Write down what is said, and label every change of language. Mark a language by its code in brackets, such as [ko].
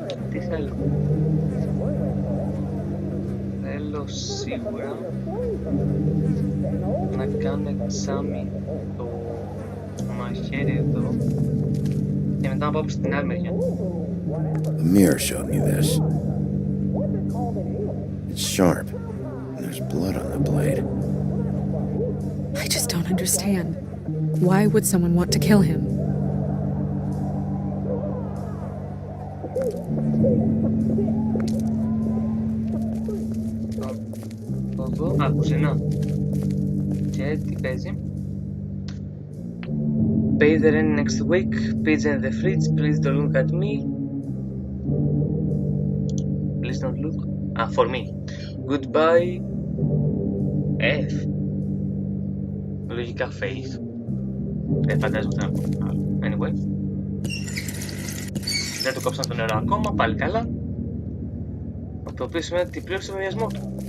[el] Τι θέλω. Θέλω σίγουρα να κάνω εξάμι το μαχαίρι εδώ και μετά να πάω στην άλλη μεριά. [en] The mirror showed me this. It's sharp, and there's blood on the blade. I just don't understand. Why would someone want to kill him? [el] Εδώ, κουζίνα. Και τι παίζει. [en] Pay the rent next week. Pizza in the fridge. Please don't look at me. Please don't look. For me. Goodbye. F. [el] Λογικά faith. Φαντάζομαι ότι να πω. [en] Anyway. [el] Δεν του κόψαν το νερό ακόμα. Πάλι καλά. Το οποίο σημαίνει ότι πλήρωσε το βιασμό του.